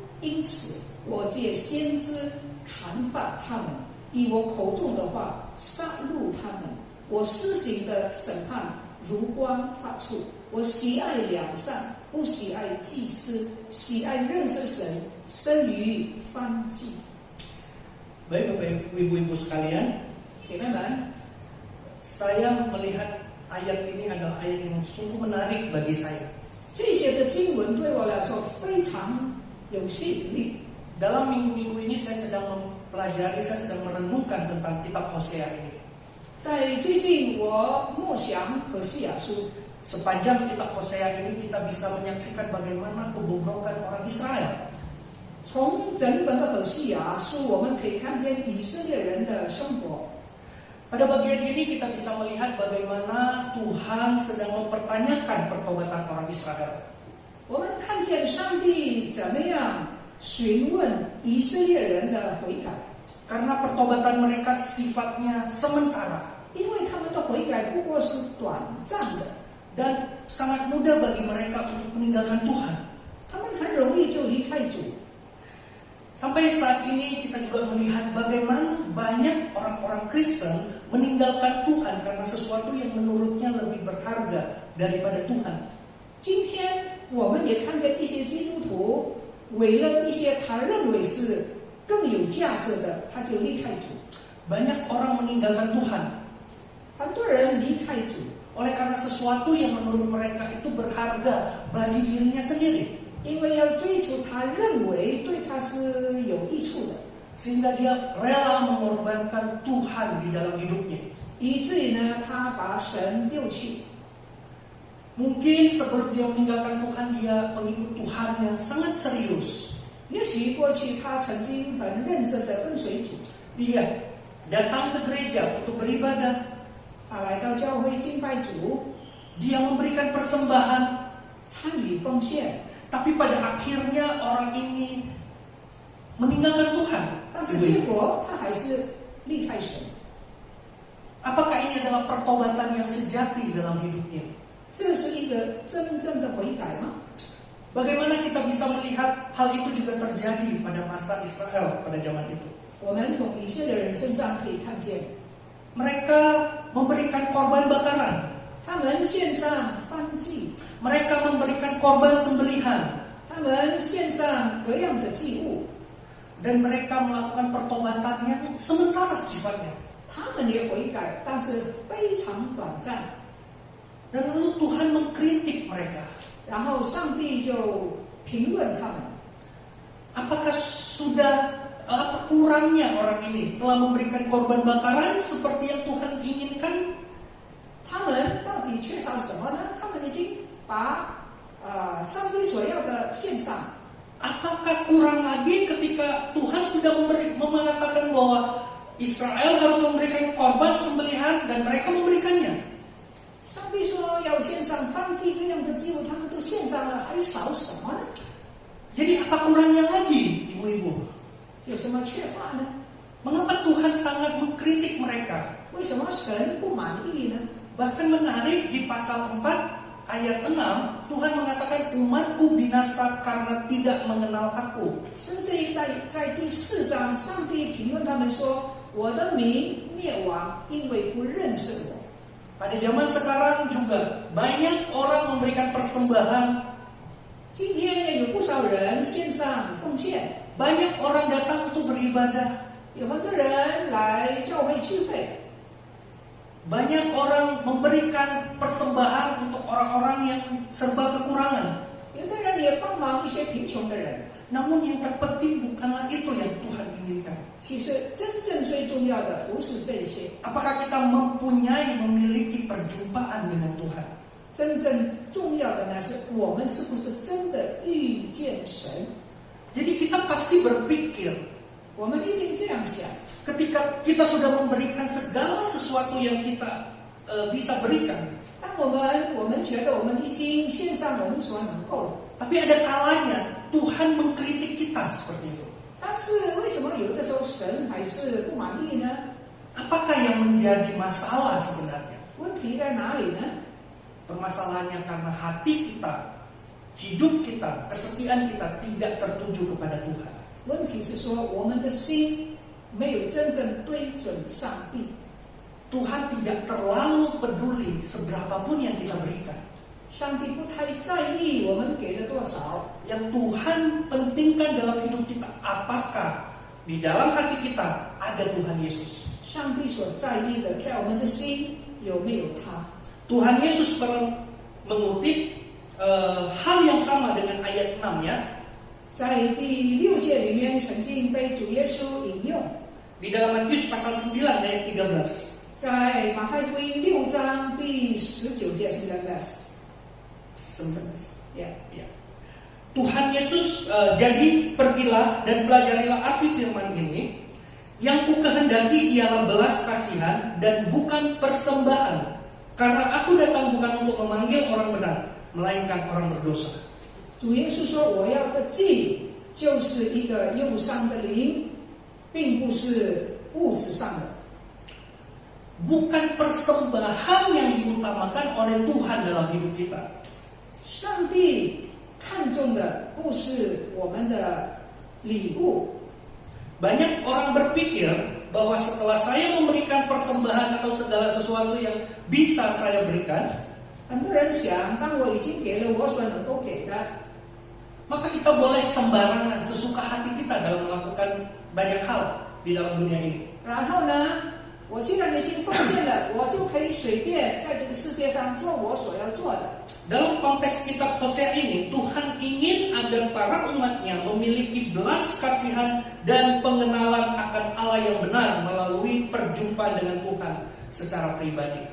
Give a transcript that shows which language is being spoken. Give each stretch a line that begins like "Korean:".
Chinese: 因此，我借先知砍伐他们，以我口中的话杀戮他们。我施行的审判如光发出。我喜爱良善，不喜爱祭司，喜爱认识神，生于燔祭。”
Indonesian: Baik Bapak Ibu-Ibu sekalian,
Chinese: 姐妹们，
Indonesian: saya melihat ayat ini adalah ayat yang sungguh menarik bagi saya.
Chinese: 这些的经文对我来说非常有吸引力。
Indonesian: Dalam minggu-minggu ini saya sedang mempelajari, saya sedang merenungkan tentang kitab Hosea ini.
Chinese: 在最近我默想何西阿书，
Indonesian: Sepanjang kitab Hosea ini kita bisa menyaksikan bagaimana kebobrokan orang Israel.
Chinese: 从整本的何西阿书，我们可以看见以色列人的生活。
Indonesian: Pada bagian ini kita bisa melihat bagaimana Tuhan sedang mempertanyakan pertobatan orang Israel.
Chinese: 我们看见上帝怎么样询问以色列人的悔改，
Indonesian: Karena pertobatan mereka sifatnya sementara
Chinese: 因为他们的悔改不过是短暂的，
Indonesian: dan sangat mudah bagi mereka untuk meninggalkan Tuhan.
Chinese: 他们很容易就离开主。
Indonesian: Sampai saat ini kita juga melihat bagaimana banyak orang-orang Kristen meninggalkan Tuhan karena sesuatu yang menurutnya lebih berharga daripada Tuhan.
Chinese: 今天我们也看见一些基督徒为了一些他认为是更有价值的，他就离开主。
Indonesian: Banyak orang meninggalkan Tuhan
Chinese: 很多人离开主，
Indonesian: oleh karena sesuatu yang menurut mereka itu berharga bagi dirinya sendiri.
Chinese: 因为要追求他认为对他是有益处的，
Indonesian: Sehingga dia rela mengorbankan Tuhan di dalam hidupnya.
Chinese: 以至于呢，他把神丢弃。
Indonesian: Mungkin sebelum dia meninggalkan Tuhan, dia pengikut Tuhan yang sangat serius.
Chinese: 也许过去他曾经很认真的跟随主，
Indonesian: Dia datang ke gereja untuk beribadah.
Chinese: 他来到教会敬拜主，
Indonesian: Dia memberikan persembahan.
Chinese: 参与奉献，
Indonesian: Tapi pada akhirnya orang ini meninggalkan Tuhan.
Chinese: 但是结果他还是离开神。
Indonesian: Apakah ini adalah pertobatan yang sejati dalam hidupnya?
Chinese: 这是一个真正的悔改吗？
Indonesian: Bagaimana kita bisa melihat hal itu juga terjadi pada masa Israel pada zaman itu?
Chinese: 我们从以色列人身上可以看见，
Indonesian: Mereka memberikan korban bakaran.
Chinese: 他们献上燔祭，
Indonesian: Mereka memberikan korban sembelihan.
Chinese: 他们献上各样的祭物，
Indonesian: Dan mereka melakukan pertobatan yang sementara sifatnya.
Chinese: 他们也悔改，但是非常短暂。
Indonesian: Dan lalu Tuhan mengkritik mereka.
Chinese: 然后上帝就评论他们，
Indonesian: Apakah sudah apa kurangnya orang ini telah memberikan korban bakaran seperti yang Tuhan inginkan?
Chinese: 他们到底缺少什么呢？他们已经把上帝所要的献上。
Indonesian: Apakah kurang lagi ketika Tuhan sudah mengatakan bahwa Israel harus memberikan korban sembelihan dan mereka memberikannya?
Chinese: 上帝说要献上燔祭各样的祭物，他们都献上了，还少什么呢？
Indonesian: Jadi apa kurangnya lagi, ibu-ibu?
Chinese: 有什么缺乏呢？
Indonesian: Mengapa Tuhan sangat mengkritik mereka?
Chinese: 为什么神不满意呢？
Indonesian: Bahkan menarik di pasal 4 ayat 6, Tuhan mengatakan umatku binasa karena tidak mengenal aku.
Chinese: 甚至在第4章，上帝评论他们说：“我的民灭亡，因为不认识我。”
Indonesian: Pada zaman sekarang juga banyak orang memberikan persembahan.
Chinese: 今天也有不少人献上奉献，
Indonesian: Banyak orang datang untuk beribadah.
Chinese: 有很多人来教会聚会，
Indonesian: Banyak orang memberikan persembahan untuk orang-orang yang serba kekurangan.
Chinese: 有的人也帮忙一些贫穷的人。
Indonesian: Namun yang terpenting bukanlah itu yang Tuhan inginkan.
Chinese: 其实真正最重要的不是这些，
Indonesian: Apakah kita memiliki perjumpaan dengan Tuhan?
Chinese: 真正重要的呢是我们是不是真的遇见神。
Indonesian: Jadi kita pasti berpikir
Chinese: 我们一定这样想，
Indonesian: ketika kita sudah memberikan segala sesuatu yang kita bisa berikan.
Chinese: 当我们觉得我们已经献上我们所能够的，
Indonesian: Tapi ada kalanya Tuhan mengkritik kita seperti itu.
Chinese: 但是为什么有的时候神还是不满意呢？
Indonesian: Apakah yang menjadi masalah sebenarnya?
Chinese: 问题在哪里呢？
Indonesian: Permasalahannya karena hati kita, hidup kita, kesetiaan kita tidak tertuju kepada Tuhan.
Chinese: 问题是说我们的心没有真正对准上帝。
Indonesian: Tuhan tidak terlalu peduli seberapapun yang kita berikan.
Chinese: 上帝不太在意我们给了多少，
Indonesian: Yang Tuhan pentingkan dalam hidup kita, apakah di dalam hati kita ada Tuhan Yesus.
Chinese: 上帝所在意的在我们的心有没有他？
Indonesian: Tuhan Yesus pernah mengutip hal yang sama dengan ayat 6 ya.
Chinese: 在第6节里面曾经被主耶稣引用，
Indonesian: Di dalam Matius pasal 9 ayat 13.
Chinese: 在马太福音6章第19节19。Ya.
Indonesian: Ya. Tuhan Yesus jadi pergilah dan pelajarilah arti firman ini. Yang ku kehendaki ialah belas kasihan dan bukan persembahan. Karena aku datang bukan untuk memanggil orang benar, melainkan orang berdosa.
Chinese: 主耶稣说：“我要的祭就是一个忧伤的灵，并不是物质上的。”
Indonesian: Bukan persembahan yang diutamakan oleh Tuhan dalam hidup kita.
Chinese: 上帝看重的不是我们的礼物。
Indonesian: Banyak orang berpikir bahwa setelah saya memberikan persembahan atau segala sesuatu yang bisa saya berikan,
Chinese: 很多人想，当我已经给了我所能够给的，
Indonesian: maka kita boleh sembarangan sesuka hati kita dalam melakukan banyak hal di dalam dunia ini.
Chinese: 然后呢，我既然已经奉献了，我就可以随便在这个世界上做我所要做的。
Indonesian: Dalam konteks kitab Hosea ini, Tuhan ingin agar para umatnya memiliki belas kasihan dan pengenalan akan Allah yang benar melalui perjumpaan dengan Tuhan secara pribadi.